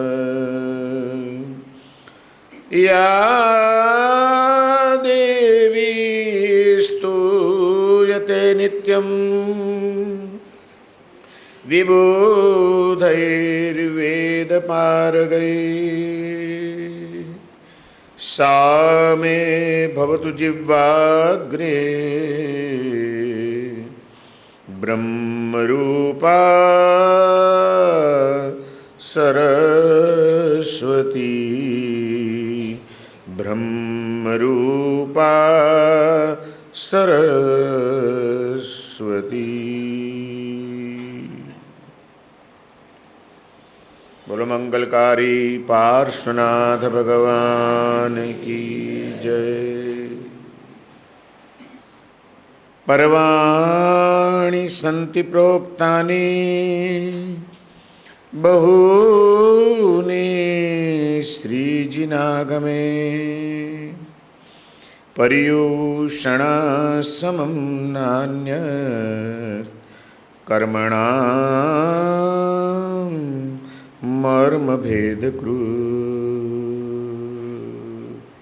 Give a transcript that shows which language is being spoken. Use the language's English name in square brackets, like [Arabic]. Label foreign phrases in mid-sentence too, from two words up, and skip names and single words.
[Sanskrit] યા દેવી સ્તુયતે નિત્યં વિબુધૈર્વેદપારગૈः, सा मे भवतु जिह्वाग्रे ब्रह्मरूपा सरस्वती, ब्रह्मरूपा सरस्वती. [Hindi] बोलो मंगलकारी पार्श्वनाथ भगवान की जय. [Sanskrit] પર્વાણિ સંતિ પ્રોક્તાની બહૂની શ્રીજીનાગમે, પર્યુષણા સમં નાન્યત કર્મણાં મર્મભેદકૃત.